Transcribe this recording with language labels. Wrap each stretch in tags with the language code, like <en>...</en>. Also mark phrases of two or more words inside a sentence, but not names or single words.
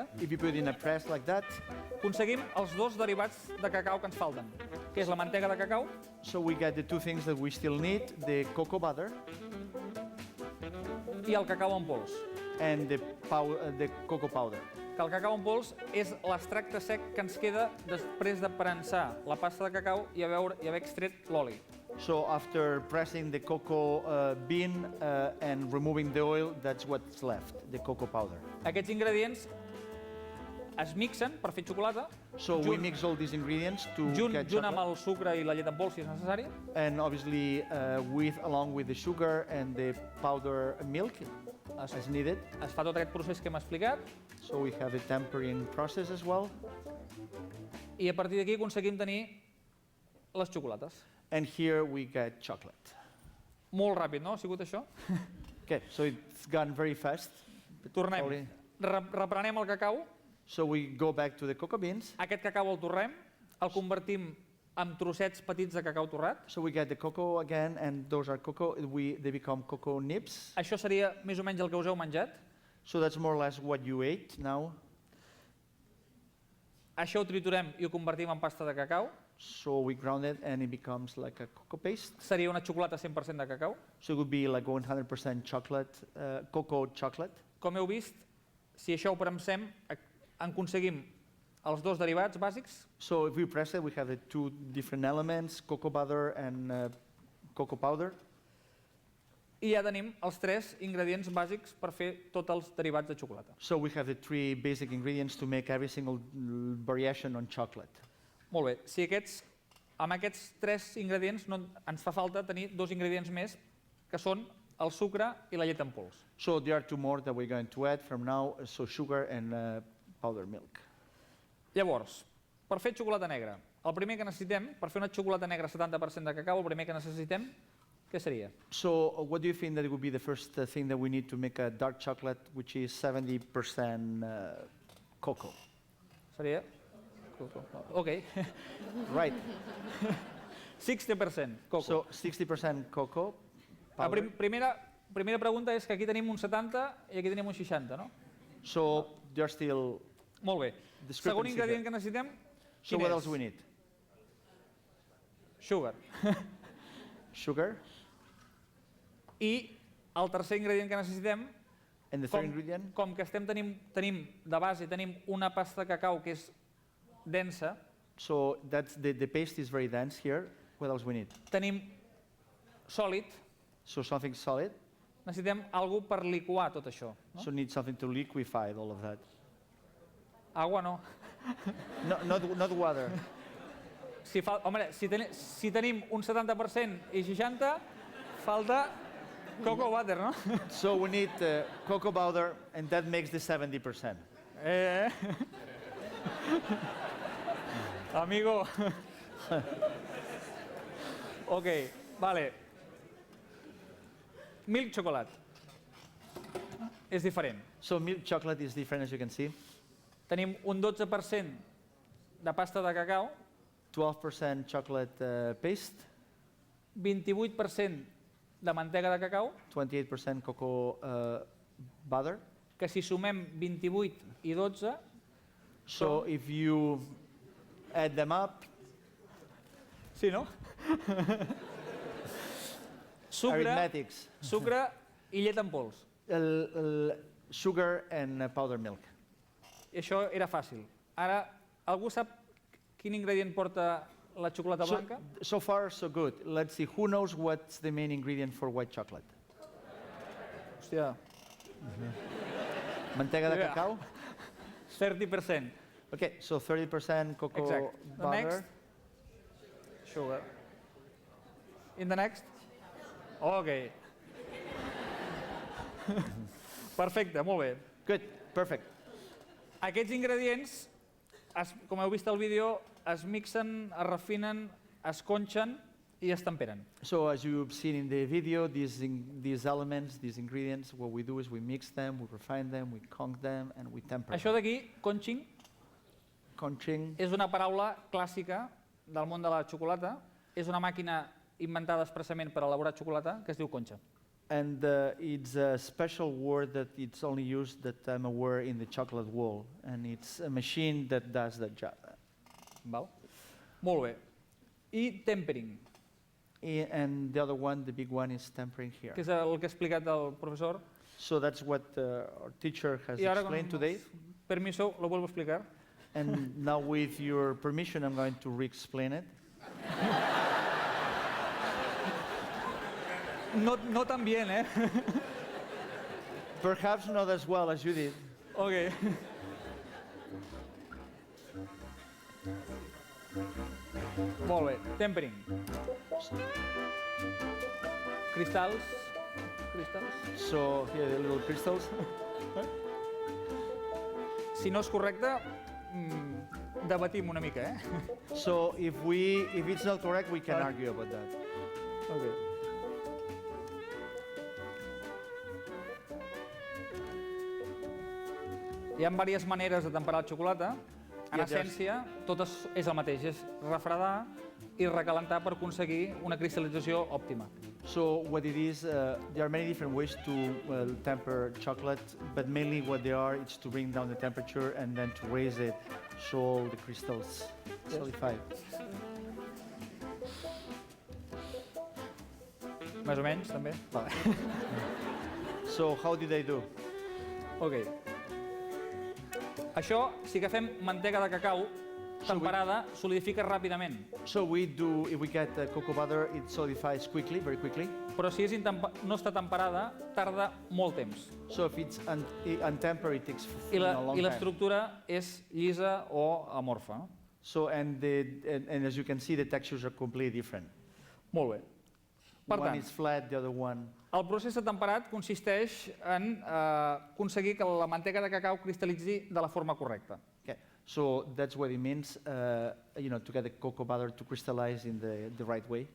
<en>If you put it in a press like that,</en> <ca>aconseguim els dos derivats de cacau que ens falten, que és la mantega de cacau</ca> <en>so we get the two things that we still need, the cocoa butter</en> <ca>i el cacau en pols.</ca> <en>and the cocoa powder.</en> <ca>Que el cacau en pols és l'extracte sec que ens queda després de prensar la pasta de cacau i haver extret l'oli.</ca> <en>So after pressing the cocoa bean and removing the oil, that's what's left, the cocoa powder.</en> <ca>Aquests ingredients es mixen per fer xocolata,</ca> <en>So we mix all these ingredients to get</en> <ca>junt amb</ca> <en>chocolate,</en> <ca>el sucre i la llet en pols, si és necessari,</ca> <en>and obviously along with the sugar and the powder milk as needed.</en> <ca>es fa tot aquest procés que hem explicat,</ca> <en>So we have the tempering process as well.</en> <ca>i a partir d'aquí aconseguim tenir les xocolates.</ca> <en>And here we get chocolate.</en> <ca>Molt ràpid, no? Ha sigut això?</ca> <en>Okay, so it's gone very fast.</en> <ca>Tornem.</ca> <en>Probably.</en> <ca>Reprenem el cacau.</ca> <en>So we go back to the cocoa beans.</en> <ca>Aquest cacau el torrem, el convertim en trossets petits de cacau torrat.</ca> <en>So we get the cocoa again, and those are cocoa. They become cocoa nibs.</en> <ca>Això seria més o menys el que us heu menjat.</ca> <en>So that's more or less what you ate now.</en> <ca>Això ho triturem i ho convertim en pasta de cacau.</ca> <en>So we ground it, and it becomes like a cocoa paste.</en> <ca>Seria una xocolata 100% de cacau.</ca> <en>So it would be like 100% chocolate, cocoa chocolate.</en> <ca>Com heu vist, si això ho premsem, en aconseguim els dos derivats bàsics.</ca> <en>So if we press it, we have the two different elements, cocoa butter and cocoa powder.</en> <ca>I ja tenim els tres ingredients bàsics per fer tots els derivats de xocolata.</ca> <en>So we have the three basic ingredients to make every single variation on chocolate.</en> <ca>Molt bé, si amb aquests tres ingredients ens fa falta tenir dos ingredients més, que són el sucre i la llet en pols.</ca> <en>So there are two more that we're going to add from now, so sugar and powdered milk.</en> <ca>Llavors, per fer xocolata negra, el primer que necessitem, per fer una xocolata negra 70% de cacau, el primer que necessitem, què seria?</ca> <en>So what do you think that would be the first thing that we need to make a dark chocolate, which is 70% cocoa?</en> <ca>Seria? Ok.</ca> <en>Right. 60% coco. So 60% cocoa</en> <ca>La</ca> <en>powder.</en> <ca>primera pregunta és que aquí tenim un 70 i aquí tenim un 60, no?</ca> <en>So there's still.</en> <ca>Molt bé.</ca> <en>Discrepancy</en> <ca>Segon ingredient</ca> <en>here.</en> <ca>que necessitem,</ca> <en>So</en> <ca>quin</ca> <en>what</en> <ca>és?</ca> <en>else we need? Sugar. Sugar.</en> <ca>I el tercer ingredient que necessitem,</ca> <en>And the third ingredient.</en> <ca>com que tenim de base tenim una pasta de cacau que és densa,</ca> <en>So that's the paste is very dense here. What else we need?</en> <ca>tenim sòlid,</ca> <en>So something solid.</en> <ca>necessitem alguna per liquar tot això. No?</ca> <en>So need something to liquefy all of that.</en> <es>Agua no.</es> <en>No, not water.</en> <ca>Si tenim un 70% i 60, falta</ca> <en>cocoa butter,</en> <ca>no?</ca> <en>So we need cocoa powder, and that makes the 70%.</en> <es>Amigo. Ok, vale.</es> <en>Milk chocolate.</en> <ca>És diferent.</ca> <en>So milk chocolate is different, as you can see.</en> <ca>Tenim un 12% de pasta de cacau,</ca> <en>12% chocolate paste,</en> <ca>28% de mantega de cacau,</ca> <en>28% cocoa butter.</en> <ca>que si sumem 28 i 12,</ca> <en>So if you add them up,</en> <ca>Sí, no?</ca> <en>Arithmetics.</en> <ca>Sucre i llet en pols.</ca> <en>Sugar and powdered milk.</en> <ca>I això era fàcil. Ara, algú sap quin ingredient porta la xocolata blanca?</ca> <en>So far, so good. Let's see, who knows what's the main ingredient for white chocolate?</en> <ca>Hòstia, Mantega de</ca> <en>Yeah.</en> <ca>cacao?</ca> <en>30%. Okay, so 30% cocoa Exact. The butter. next? Sugar. In the next?</en> <ca>Okay. Perfecte, molt bé.</ca> <en>Good, perfect.</en> <ca>Aquests ingredients, com heu vist al vídeo, es mixen, es refinen, es conxen i es temperen.</ca> <en>So as you've seen in the video, these elements, these ingredients, what we do is we mix them, we refine them, we conch them, and we temper</en> <ca>Això d'aquí, conching,</ca> <en>conching.</en> <ca>és una paraula clàssica del món de la xocolata. És una màquina inventada expressament per elaborar xocolata que es diu conxa.</ca> <en>And it's a special word that it's only used that I'm aware in the chocolate world. And it's a machine that does that job.</en> <ca>Val? Molt bé. I tempering,</ca> <en>And the other one, the big one, is tempering here.</en> <ca>que és el que ha explicat el professor.</ca> <en>So that's what our teacher has</en> <ca>I ara,</ca> <en>explained today.</en> <es>permiso, lo vuelvo a explicar.</es> <en>And now with your permission, I'm going to re-explain it.</en> <es>No tan bien, eh?</es> <en>Perhaps not as well as you did.</en> <ca>Ok. Molt bé, tempering. Cristalls.</ca> <en>So here are the little crystals.</en> <ca>Si no és correcte, debatim una mica, eh?</ca> <en>So if it's not correct, we can argue about that. Okay.</en> <ca>Hi ha diverses maneres de temperar la xocolata. En</ca> <en>Yeah, there's-</en> <ca>essència, tot és el mateix, és refredar i recalentar per aconseguir una cristal·lització òptima.</ca> <en>So what it is, there are many different ways to temper chocolate, but mainly what they are, it's to bring down the temperature and then to raise it so all the crystals solidify.</en> <ca>Més o menys, també? Vale.</ca> <en>So how did they do? Ok.</en> <ca>Això, si agafem mantega de cacau temperada, solidifica ràpidament.</ca> <en>So if we get cocoa butter, it solidifies quickly, very quickly.</en> <ca>Però si no està temperada, tarda molt temps.</ca> <en>So if it's untempered, it takes</en> <ca>I</ca> <en>a long time.</en> <ca>l'estructura és llisa o amorfa. No?</ca> <en>So and as you can see, the textures are completely different.</en> <ca>Molt bé. Per</ca> <en>One</en> <ca>tant,</ca> <en>is flat, the other one.</en> <ca>el procés de temperat consisteix en aconseguir que la mantega de cacau cristal·litzi de la forma correcta.</ca> <en>Okay. So that's what it means, to get the cocoa butter to crystallize in the right way.</en>